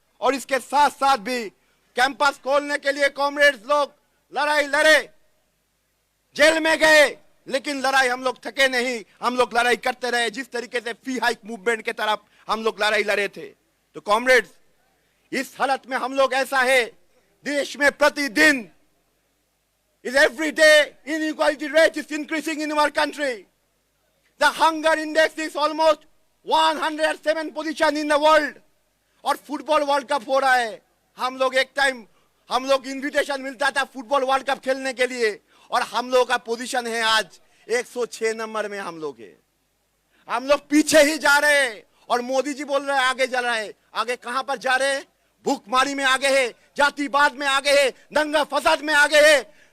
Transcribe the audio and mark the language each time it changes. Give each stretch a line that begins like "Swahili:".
Hindi: और इसके साथ साथ भी कैंपस खोलने के लिए कॉमरेड्स लोग लड़ाई लड़े, जेल में गए, लेकिन लड़ाई हम लोग थके नहीं, हम लोग लड़ाई करते रहे। जिस तरीके से फी हाइक मूवमेंट के तरफ हम लोग लड़ाई लड़े थे। तो कॉमरेड्स, इस हालत में हम लोग ऐसा है, देश में प्रतिदिन
English: is every day inequality rate is increasing in our country. The hunger index is almost 107 position in the world.
Hindi: और फुटबॉल वर्ल्ड कप हो रहा है. हम लोग एक टाइम हम लोग इनविटेशन मिलता था फुटबॉल वर्ल्ड कप खेलने के लिए और हम लोग का पोजीशन है आज 106 नंबर में हम लोग है. हम लोग पीछे ही जा रहे हैं और मोदी जी बोल रहे हैं आगे जा रहे हैं. आगे कहां पर जा रहे हैं? भूखमारी में आगे है, जातिवाद में आगे है, दंगा फसाद में आगे है.